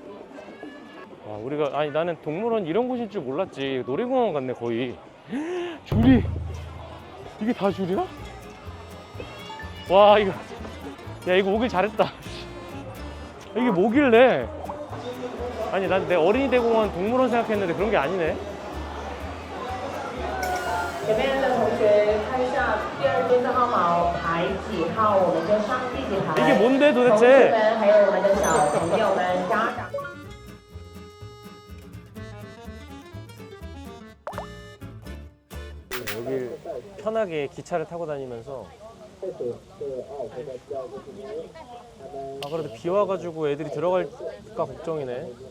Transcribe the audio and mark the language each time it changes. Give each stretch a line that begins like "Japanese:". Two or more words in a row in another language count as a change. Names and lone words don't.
Korean: 와, 우리가, 아니, 나는 동물원 이런 곳인 줄 몰랐지. 놀이공원 같네, 거의. 줄이 이게 다 줄이야? 와 이거 야 이거 오길 잘했다. 이게 뭐길래? 아니 난 내 어린이 대공원 동물원 생각했는데 그런 게 아니네.
Chinese: 前面的同学看一下第二间的号码排几号，我们就上第几排。
Korean: 이게 뭔데
Chinese: 同学
Korean: 도대체?
Chinese: 们还有我们的小朋友们、家长。
Korean: 여길 편하게 기차를 타고 다니면서 아 그래도 비 와가지고 애들이 들어갈까 걱정이네.